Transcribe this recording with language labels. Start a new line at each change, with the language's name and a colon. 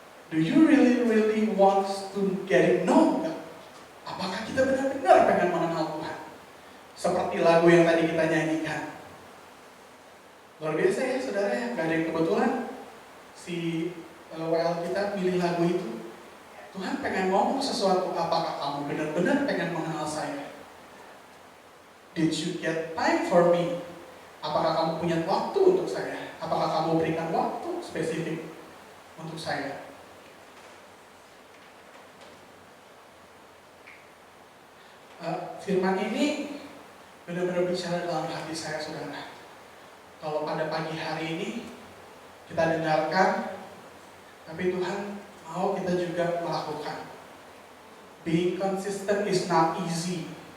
English: Do you really want to get it known?
Indonesian: Apakah kita benar-benar pengen mengenal Tuhan? Seperti lagu yang tadi kita nyanyikan. Luar biasa ya, saudara ya, gak ada yang kebetulan si WL kita pilih lagu itu. Tuhan pengen ngomong sesuatu. Apakah kamu benar-benar pengen mengenal saya?
English: Did you get time for me?
Indonesian: Apakah kamu punya waktu untuk saya? Apakah kamu berikan waktu spesifik untuk saya? Firman ini benar-benar bicara dalam hati saya, saudara. Kalau pada pagi hari ini kita dengarkan, tapi Tuhan mau kita juga melakukan.
English: Being consistent is not easy.